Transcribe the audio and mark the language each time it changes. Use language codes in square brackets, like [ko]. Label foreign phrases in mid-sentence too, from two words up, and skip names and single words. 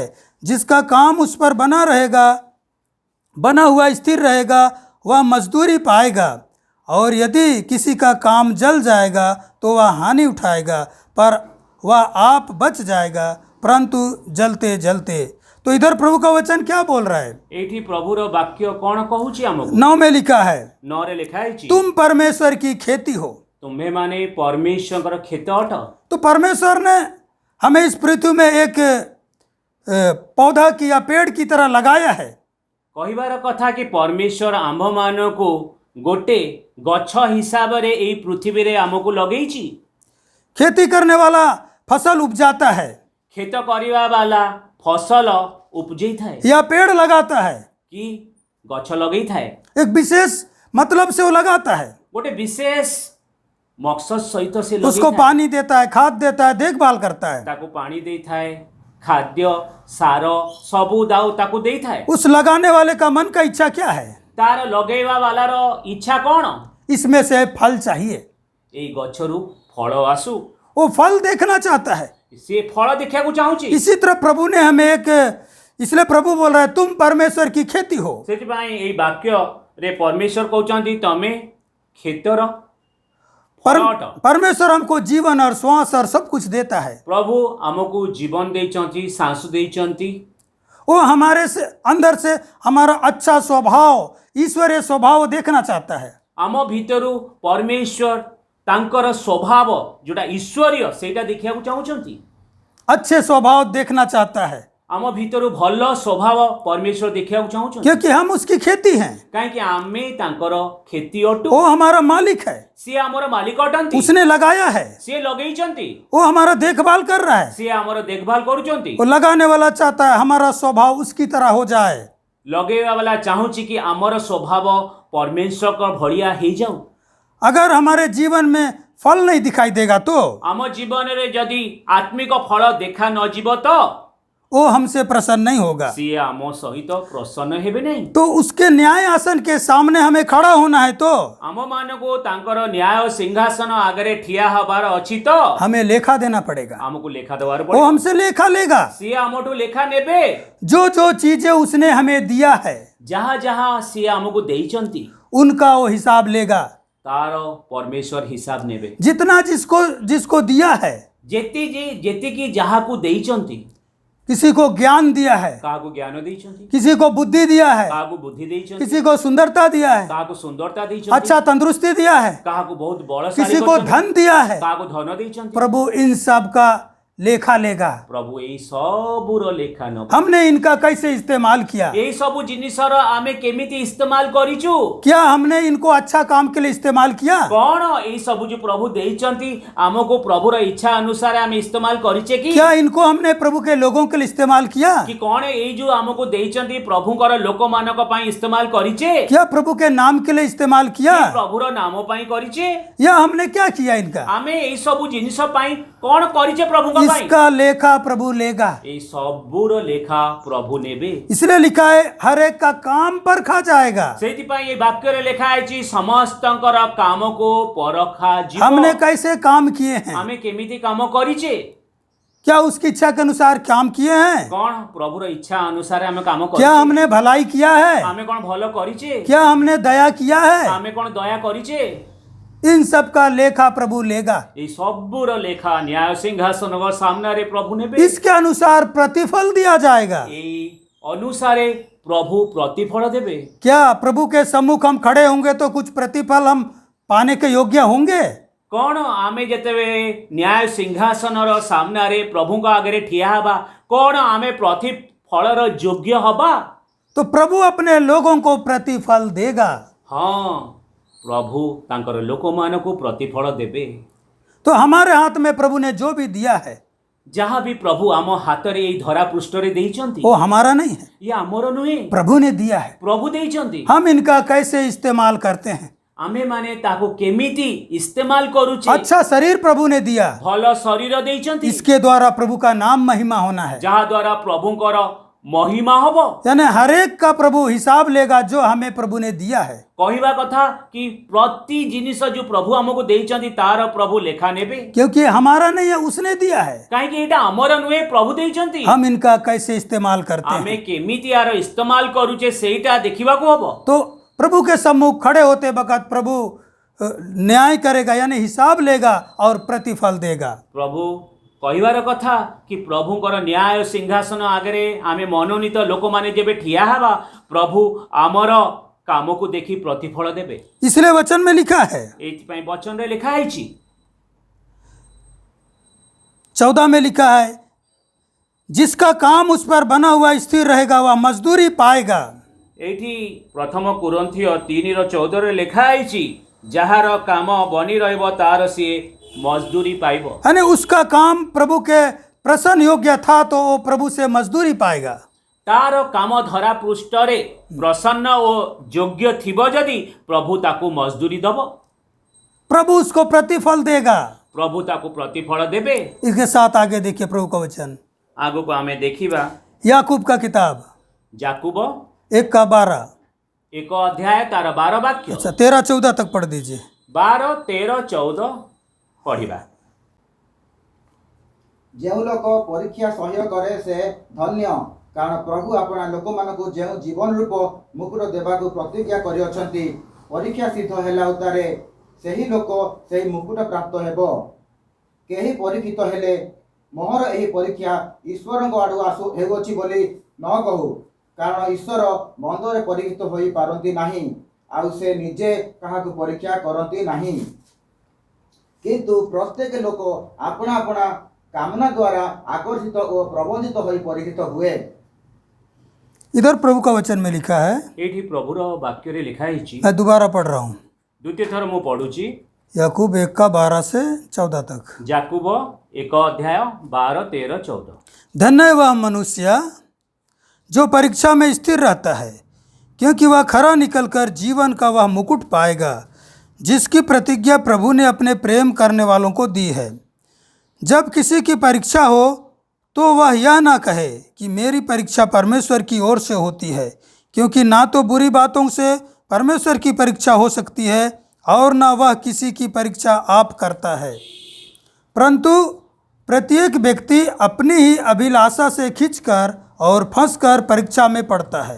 [hi] जिसका काम उस पर बना रहेगा, बना हुआ स्थिर रहेगा, वह मजदूरी पाएगा। और यदि किसी का काम जल जाएगा तो वह हानि उठाएगा, पर वह आप बच जाएगा, परंतु जलते जलते। तो इधर प्रभु का वचन क्या बोल रहा है? [or] ଏଇଠି ପ୍ରଭୁର ବାକ୍ୟ କ'ଣ କହୁଛି ଆମକୁ? [hi] 9 में लिखा है, [or] 9 ରେ ଲେଖା ହେଇଛି, [hi] तुम परमेश्वर की खेती हो। [or] ତୁମ୍ଭେମାନେ ପରମେଶ୍ୱରଙ୍କର କ୍ଷେତ ଅଟ। [hi] तो परमेश्वर ने हमें इस पृथ्वी में एक पौधा की या पेड़ की तरह लगाया है। [or] କହିବାର କଥା କି ପରମେଶ୍ୱର ଆମ୍ଭମାନଙ୍କୁ ଗୋଟେ ଗଛ ହିସାବରେ ଏଇ ପୃଥିବୀରେ ଆମକୁ ଲଗେଇଛି। [hi] खेती करने वाला फसल उपजाता है [or] କ୍ଷେତ କରିବା ବାଲା ଫସଲ ଉପଜେଇଥାଏ [hi] या पेड़ लगाता है, [or] କି ଗଛ ଲଗେଇଥାଏ। [hi] एक विशेष मतलब से वो लगाता है। [or] ଗୋଟେ ବିଶେଷ ମକସଦ ସହିତ ସେ [hi] उसको [or] ଲଗେଇଥାଏ। [hi] पानी देता है, खाद देता है, देखभाल करता है। [or] ତାକୁ ପାଣି ଦେଇଥାଏ, ଖାଦ୍ୟ, ସାର ସବୁ ଦାଉ ତାକୁ ଦେଇଥାଏ। [hi] उस लगाने वाले का मन का इच्छा क्या है? [or] ତାର ଲଗେଇବା ବାଲାର ଇଚ୍ଛା କ'ଣ? [hi] इसमें से फल चाहिए। [or] ଏଇ ଗଛରୁ ଫଳ ଆସୁ। [hi] वो फल देखना चाहता है। [or] ସେ ଫଳ ଦେଖିବାକୁ ଚାହୁଁଛି। [hi] इसी तरह प्रभु ने हमें इसलिए प्रभु बोल रहा है, तुम परमेश्वर की खेती हो। [or] ସେଥିପାଇଁ ଏଇ ବାକ୍ୟରେ ପରମେଶ୍ୱର କହୁଛନ୍ତି ତମେ କ୍ଷେତର ଫଳ ଅଟ। [hi] परमेश्वर हमको जीवन और श्वास और सब कुछ देता है। [or] ପ୍ରଭୁ ଆମକୁ ଜୀବନ ଦେଇଛନ୍ତି, ସାଂସ ଦେଇଛନ୍ତି। [hi] वो हमारे से अंदर से हमारा अच्छा स्वभाव, ईश्वरीय स्वभाव देखना चाहता है। [or] ଆମ ଭିତରୁ ପରମେଶ୍ୱର ତାଙ୍କର ସ୍ୱଭାବ ଯୋଉଟା ଈଶ୍ୱରୀୟ ସେଇଟା ଦେଖିବାକୁ ଚାହୁଁଛନ୍ତି। [hi] अच्छे स्वभाव देखना चाहता है, [or] ଆମ ଭିତରୁ ଭଲ ସ୍ୱଭାବ ପରମେଶ୍ୱର ଦେଖିବାକୁ ଚାହୁଁଛନ୍ତି। [hi] क्योंकि हम उसकी खेती हैं। [or] କାହିଁକି ଆମେ ତାଙ୍କର କ୍ଷତି ଅଟୁ। [hi] वो हमारा मालिक है, [or] ସିଏ ଆମର ମାଲିକ ଅଟନ୍ତି। [hi] उसने लगाया है, [or] ସିଏ ଲଗେଇଛନ୍ତି, [hi] वो हमारा देखभाल कर रहा है। [or] ସିଏ ଆମର ଦେଖଭାଲ କରୁଛନ୍ତି। [hi] वो लगाने वाला चाहता है हमारा स्वभाव उसकी तरह हो जाए। [or] ଲଗେଇବା ବାଲା ଚାହୁଁଛି କି ଆମର ସ୍ୱଭାବ ପରମେଶ୍ୱରଙ୍କ ଭଳିଆ ହେଇଯାଉ। [hi] अगर हमारे जीवन में फल नहीं दिखाई देगा तो [or] ଆମ ଜୀବନରେ ଯଦି ଆତ୍ମିକ ଫଳ ଦେଖା ନ ଯିବ ତ [hi] वो हमसे प्रसन्न नहीं होगा। [or] ସିଏ ଆମ ସହିତ ପ୍ରସନ୍ନ ହେବେ ନାହିଁ। [hi] तो उसके न्याय आसन के सामने हमें खड़ा होना है तो [or] ଆମମାନଙ୍କୁ ତାଙ୍କର ନ୍ୟାୟ ସିଂହାସନ ଆଗରେ ଠିଆ ହେବାର ଅଛି ତ [hi] हमें लेखा देना पड़ेगा। [or] ଆମକୁ ଲେଖା ଦେବାର [hi] वो [or] ପଡ଼ିବ। [hi] हमसे लेखा लेगा। [or] ସିଏ ଆମଠୁ ଲେଖା ନେବେ। [hi] जो चीजें उसने हमें दिया है [or] ଯାହା ଯାହା ସିଏ ଆମକୁ ଦେଇଛନ୍ତି [hi] उनका वो हिसाब लेगा। [or] ତାର ପରମେଶ୍ୱର ହିସାବ ନେବେ। [hi] जितना जिसको दिया है, [or] ଯେତିକି ଯାହାକୁ ଦେଇଛନ୍ତି, [hi] किसी को ज्ञान दिया है, [or] କାହାକୁ ଜ୍ଞାନ ଦେଇଛନ୍ତି, [hi] किसी को बुद्धि दिया है, [or] କାହାକୁ ବୁଦ୍ଧି ଦେଇଛନ୍ତି, [hi] किसी को सुंदरता दिया है, [or] କାହାକୁ ସୁନ୍ଦରତା ଦେଇଛନ୍ତି, [hi] अच्छा तंदुरुस्ती दिया है, [or] କାହାକୁ ବହୁତ ବଳଶାଳୀ [hi] किसी को [or] କରିଛନ୍ତି, [hi] धन दिया है। [or] କାହାକୁ ଧନ ଦେଇଛନ୍ତି। [hi] प्रभु इन सब का लेखा लेगा। [or] ପ୍ରଭୁ ଏଇ ସବୁର ଲେଖା ନେବ। [hi] हमने इनका कैसे इस्तेमाल किया, [or] ଏଇ ସବୁ ଜିନିଷର ଆମେ କେମିତି ଇସ୍ତେମାଲ କରିଛୁ, [hi] क्या हमने इनको अच्छा काम के लिए इस्तेमाल किया, [or] କଣ ଏଇ ସବୁ ଯୋଉ ପ୍ରଭୁ ଦେଇଛନ୍ତି ଆମକୁ ପ୍ରଭୁର ଇଚ୍ଛା ଅନୁସାରେ ଆମେ ଇସ୍ତେମାଲ କରିଛେ କି [hi] क्या इनको हमने प्रभु के लोगों के लिए इस्तेमाल किया, [or] କି କଣ ଏଇ ଯୋଉ ଆମକୁ ଦେଇଛନ୍ତି ପ୍ରଭୁଙ୍କର ଲୋକମାନଙ୍କ ପାଇଁ ଇସ୍ତେମାଲ କରିଛେ, [hi] क्या प्रभु के नाम के लिए इस्तेमाल किया, [or] କି ପ୍ରଭୁର ନାମ ପାଇଁ କରିଛେ। [hi] या हमने क्या किया इनका। [or] ଆମେ ଏଇ ସବୁ ଜିନିଷ ପାଇଁ କଣ କରିଛେ ପ୍ରଭୁଙ୍କ ପାଇଁ। [hi] इसका लेखा प्रभु लेगा। [or] ଏଇ ସବୁର ଲେଖା ପ୍ରଭୁ ନେବେ। [hi] इसलिए लिखा है हर एक का काम परखा जाएगा। [or] ସେଇଥିପାଇଁ ଏଇ ବାକ୍ୟରେ ଲେଖା ହେଇଛି ସମସ୍ତଙ୍କର କାମକୁ ପରଖା ଯିବ। [hi] हमने कैसे काम किए हैं, [or] ଆମେ କେମିତି କାମ କରିଛେ, [hi] क्या उसकी इच्छा के अनुसार काम किए हैं, [or] କଣ ପ୍ରଭୁର ଇଚ୍ଛା ଅନୁସାରେ ଆମେ କାମ [hi] क्या [or] କରିଛେ, [hi] हमने भलाई किया है, [or] ଆମେ କଣ ଭଲ କରିଛେ, [hi] क्या हमने दया किया है, [or] ଆମେ କଣ ଦୟା କରିଛେ। [hi] इन सब का लेखा प्रभु लेगा। [or] ଏଇ ସବୁର ଲେଖା ନ୍ୟାୟ ସିଂହାସନ ସାମ୍ନାରେ ପ୍ରଭୁ ନେବେ। [hi] इसके अनुसार प्रतिफल दिया जाएगा। [or] ଏଇ ଅନୁସାରେ ପ୍ରଭୁ ପ୍ରତିଫଳ ଦେବେ। [hi] क्या प्रभु के सम्मुख हम खड़े होंगे तो कुछ प्रतिफल हम पाने के योग्य होंगे। [or] କଣ ଆମେ ଯେତେବେଳେ ନ୍ୟାୟ ସିଂହାସନର ସାମ୍ନାରେ ପ୍ରଭୁଙ୍କ ଆଗରେ ଠିଆ ହେବା, କଣ ଆମେ ପ୍ରତିଫଳର ଯୋଗ୍ୟ ହବା। [hi] तो प्रभु अपने लोगों को प्रतिफल देगा। [or] ହଁ, ପ୍ରଭୁ ତାଙ୍କର ଲୋକମାନଙ୍କୁ ପ୍ରତିଫଳ ଦେବେ। [hi] तो हमारे हाथ में प्रभु ने जो भी दिया है [or] ଯାହା ବି ପ୍ରଭୁ ଆମ ହାତରେ ଏଇ ଧରା ପୃଷ୍ଠରେ ଦେଇଛନ୍ତି, [hi] वो हमारा नहीं है, [or] ଇଏ ଆମର ନୁହେଁ, [hi] प्रभु ने दिया है। [or] ପ୍ରଭୁ ଦେଇଛନ୍ତି। [hi] हम इनका कैसे इस्तेमाल करते हैं। [or] ଆମେମାନେ ତାକୁ କେମିତି ଇସ୍ତେମାଲ କରୁଛେ। [hi] अच्छा शरीर प्रभु ने दिया, [or] ଭଲ ଶରୀର ଦେଇଛନ୍ତି, [hi] इसके द्वारा प्रभु का नाम महिमा होना है। [or] ଯାହା ଦ୍ୱାରା ପ୍ରଭୁଙ୍କର ମହିମା ହବ। [hi] यानी हर एक का प्रभु हिसाब लेगा जो हमें प्रभु ने दिया है। [or] କହିବା କଥା କି ପ୍ରତି ଜିନିଷ ଯୋଉ ପ୍ରଭୁ ଆମକୁ ଦେଇଛନ୍ତି ତାର ପ୍ରଭୁ ଲେଖା ନେବେ। [hi] क्योंकि हमारा नहीं है, उसने दिया है। [or] କାହିଁକି ଏଇଟା ଆମର ନୁହେଁ, ପ୍ରଭୁ ଦେଇଛନ୍ତି। [hi] हम इनका कैसे इस्तेमाल करते [or] ଆମେ [hi] हैं। [or] କେମିତି ୟାର ଇସ୍ତେମାଲ କରୁଛେ ସେଇଟା ଦେଖିବାକୁ ହବ। [hi] तो प्रभु के सम्मुख खड़े होते वक्त प्रभु न्याय करेगा, यानी हिसाब लेगा और प्रतिफल देगा। [or] ପ୍ରଭୁ କହିବାର କଥା କି ପ୍ରଭୁଙ୍କର ନ୍ୟାୟ ସିଂହାସନ ଆଗରେ ଆମେ ମନୋନୀତ ଲୋକମାନେ ଯେବେ ଠିଆ ହେବା, ପ୍ରଭୁ ଆମର କାମକୁ ଦେଖି ପ୍ରତିଫଳ ଦେବେ। [hi] इसलिए वचन में लिखा है, [or] ଏଇଥିପାଇଁ ବଚନରେ ଲେଖା ହେଇଛି [hi] 14 में लिखा है, जिसका काम उस पर बना हुआ स्थिर रहेगा वह मजदूरी पाएगा। [or] ଏଇଠି ପ୍ରଥମ କୁରନ୍ଥିୟ 3:14 ଲେଖା ହେଇଛି, ଯାହାର କାମ ବନି ରହିବ ତାର ସିଏ ମଜଦୁରୀ ପାଇବ। [hi] यानी उसका काम प्रभु के प्रसन्न योग्य था तो वो प्रभु से मजदूरी पाएगा। [or] ତାର କାମ ଧରା ପୃଷ୍ଠରେ ପ୍ରସନ୍ନ ଓ ଯୋଗ୍ୟ ଥିବ ଯଦି ପ୍ରଭୁ ତାକୁ ମଜଦୁରୀ ଦବ, [hi] प्रभु उसको प्रतिफल देगा। [or] ପ୍ରଭୁ ତାକୁ ପ୍ରତିଫଳ ଦେବେ। [hi] इसके साथ आगे देखिए प्रभु का वचन, [or] ଆଗକୁ ଆମେ ଦେଖିବା [hi] याकूब का किताब [or] ଯାକୁବ [hi] 1:12। [or] 1 ଅଧ୍ୟାୟ ତାର 12 ବାକ୍ୟ। [hi] अच्छा 13-14 तक पढ़ दीजिए। [or] 12, 13, 14 ପଢ଼ିବା। ଯେଉଁ ଲୋକ ପରୀକ୍ଷା ସହ୍ୟ କରେ ସେ ଧନ୍ୟ, କାରଣ ପ୍ରଭୁ ଆପଣା ଲୋକମାନଙ୍କୁ ଯେଉଁ ଜୀବନ ରୂପ ମୁକୁଟ ଦେବାକୁ ପ୍ରତିଜ୍ଞା କରିଅଛନ୍ତି, ପରୀକ୍ଷା ସିଦ୍ଧ ହେଲା ଉତ୍ତାରେ ସେହି ଲୋକ ସେହି ମୁକୁଟ ପ୍ରାପ୍ତ ହେବ। କେହି ପରୀକ୍ଷିତ ହେଲେ ମୋହର ଏହି ପରୀକ୍ଷା ଈଶ୍ୱରଙ୍କ ଆଡ଼ୁ ହେଉଅଛି ବୋଲି ନ କହୁ, କାରଣ ଈଶ୍ୱର ମନ୍ଦରେ ପରୀକ୍ଷିତ ହୋଇପାରନ୍ତି ନାହିଁ, ଆଉ ସେ ନିଜେ କାହାକୁ ପରୀକ୍ଷା କରନ୍ତି ନାହିଁ। କିନ୍ତୁ ପ୍ରତ୍ୟେକ ଲୋକ ଆପଣା ଆପଣା କାମନା ଦ୍ୱାରା ଆକର୍ଷିତ ଓ ପ୍ରବନ୍ଧିତ ହୋଇ ପରୀକ୍ଷିତ ହୁଏ। [hi] इधर प्रभु का वचन में लिखा है, [or] ଏଇଠି ପ୍ରଭୁର ବାକ୍ୟରେ ଲେଖା ହେଇଛି, [hi] मैं दोबारा पढ़ रहा हूँ, [or] ଦ୍ୱିତୀୟ ଥର ମୁଁ ପଢୁଛି। [hi] याकूब 1:12 से 14 तक। [or] ଯାକୁବ 1 ଅଧ୍ୟାୟ 12, 13, 14। [hi] धन्य है वह मनुष्य जो परीक्षा में स्थिर रहता है, क्योंकि वह खरा निकलकर जीवन का वह मुकुट पाएगा जिसकी प्रतिज्ञा प्रभु ने अपने प्रेम करने वालों को दी है। जब किसी की परीक्षा हो तो वह यह ना कहे कि मेरी परीक्षा परमेश्वर की ओर से होती है, क्योंकि ना तो बुरी बातों से परमेश्वर की परीक्षा हो सकती है और ना वह किसी की परीक्षा आप करता है, परंतु प्रत्येक व्यक्ति अपनी ही अभिलाषा से खींचकर और फंसकर परीक्षा में पड़ता है।